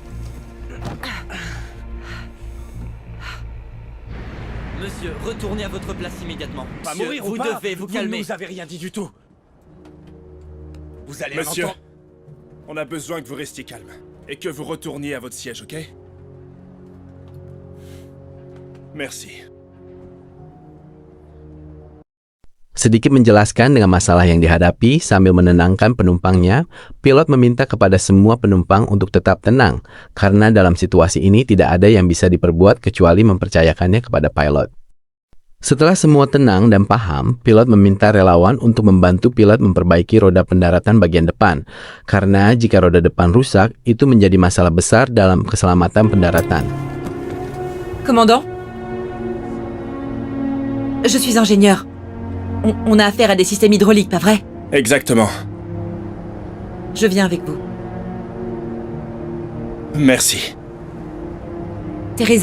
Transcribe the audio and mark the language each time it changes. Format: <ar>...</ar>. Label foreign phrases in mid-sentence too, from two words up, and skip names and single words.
<fr>Monsieur, retournez à votre place immédiatement. Pas Monsieur, mourir vous ou pas? devez vous calmer. Vous nous avez rien dit du tout. Vous allez Monsieur, l'entendre. on a besoin que vous restiez calme et que vous retourniez à votre siège, ok? Merci.</fr> <id>Sedikit menjelaskan dengan masalah yang dihadapi sambil menenangkan penumpangnya, pilot meminta kepada semua penumpang untuk tetap tenang, karena dalam situasi ini tidak ada yang bisa diperbuat kecuali mempercayakannya kepada pilot. Setelah semua tenang dan paham, pilot meminta relawan untuk membantu pilot memperbaiki roda pendaratan bagian depan. Karena jika roda depan rusak, itu menjadi masalah besar dalam keselamatan pendaratan.</id> <fr>Commandant? Je suis ingénieur. On a affaire à des systèmes hydrauliques, pas vrai? Exactement. Je viens avec vous. Merci. Teresa.</fr>